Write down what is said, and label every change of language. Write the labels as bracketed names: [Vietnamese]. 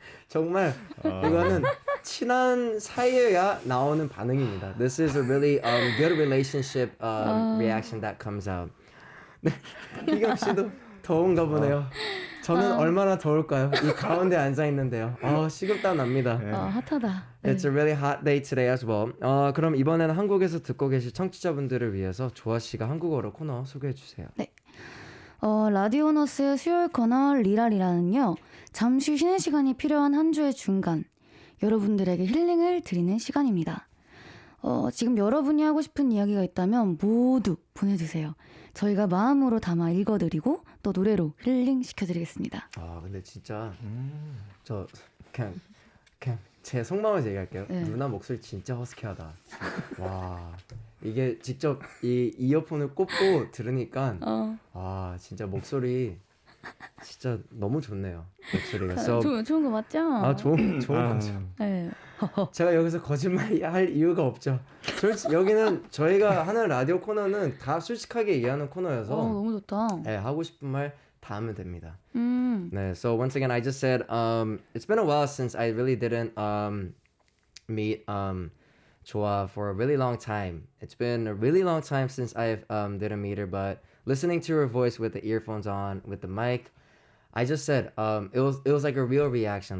[Korean] 정말 이거는 친한 사이여야 나오는 반응입니다. [English] This is a really good relationship reaction that comes out. [Korean] 네, 희경 씨도 더운가 보네요. 저는 얼마나 더울까요? 이 가운데 앉아 있는데요. 식은땀 납니다. 핫하다. [English] It's a really hot day today as well. [Korean] 그럼 이번에는 한국에서 듣고 계실 청취자분들을 위해서 조아 씨가 한국어로 코너 소개해 주세요. 네. 라디오너스의 수요일 코너 리라리라는요. 잠시 쉬는 시간이 필요한 한 주의 중간 여러분들에게 힐링을 드리는 시간입니다. 지금 여러분이 하고 싶은 이야기가 있다면 모두 보내주세요. 저희가 마음으로 담아 읽어드리고 또 노래로 힐링 시켜드리겠습니다. 근데 진짜 저 그냥 제 속마음을 얘기할게요. 네. 누나 목소리 진짜 허스키하다. 와, 이게 직접 이 이어폰을 꽂고 들으니까 진짜 목소리 진짜 너무 좋네요. 목소리가. So, 좋은 거 맞죠? 좋은 거죠. 네. 제가 여기서 거짓말 할 이유가 없죠. 여기는 저희가 하는 라디오 코너는 다 솔직하게 얘기하는 코너여서 너무 좋다. 네, 하고 싶은 말 다 하면 됩니다. [English] 네, so once again, I just said it's been a while since I really didn't meet JOHA for a really long time. It's been a really long time since I've didn't meet her, but listening to her voice with the earphones on, with the mic, I just said it was like a real reaction.